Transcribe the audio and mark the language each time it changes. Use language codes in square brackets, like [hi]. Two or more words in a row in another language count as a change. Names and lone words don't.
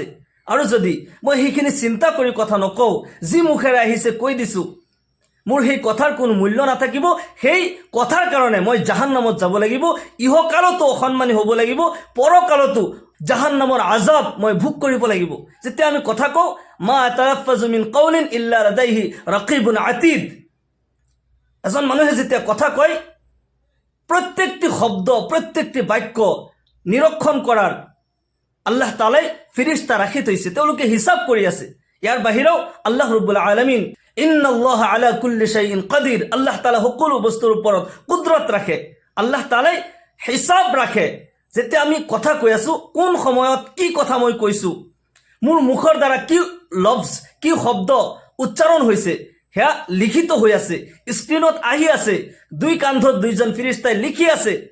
[as] আৰু যদি মই সেইখিনি চিন্তা কৰি কথা নকওঁ, যি মুখেৰে আহিছে কৈ দিছোঁ, মোৰ সেই কথাৰ কোনো মূল্য নাথাকিব। সেই কথাৰ কাৰণে মই জাহান্নামত যাব লাগিব, ইহকালতো অসন্মানী হ'ব লাগিব, পৰকালতো জাহান্নামৰ আজাব মই ভোগ কৰিব লাগিব। যেতিয়া আমি কথা কওঁ, [ar] ما يلفظ من قول إلا لديه رقيب عتيد, [as] এজন মানুহে যেতিয়া কথা কয়, প্ৰত্যেকটি শব্দ, প্ৰত্যেকটি বাক্য নিৰীক্ষণ কৰাৰ আল্লাহ তালাই ফিৰিস্তা ৰাখি থৈছে, তেওঁলোকে হিচাপ কৰি আছে। ইয়াৰ বাহিৰেও [ar] الله رب العالمين إن الله على كل شيء قدير, [as] আল্লাহ তাআলা সকলো বস্তুৰ ওপৰত কুদৰত ৰাখে, আল্লাহ তাআলাই হিচাপ ৰাখে। যেতিয়া আমি কথা কৈ আছোঁ, কোন সময়ত কি কথা মই কৈছোঁ, মোৰ মুখৰ দ্বাৰা কি লফজ, কি শব্দ উচ্চাৰণ হৈছে, সেয়া লিখিত হৈ আছে, স্ক্ৰীণত আহি আছে, দুই কান্ধত দুইজন ফিৰিস্তাই লিখি আছে।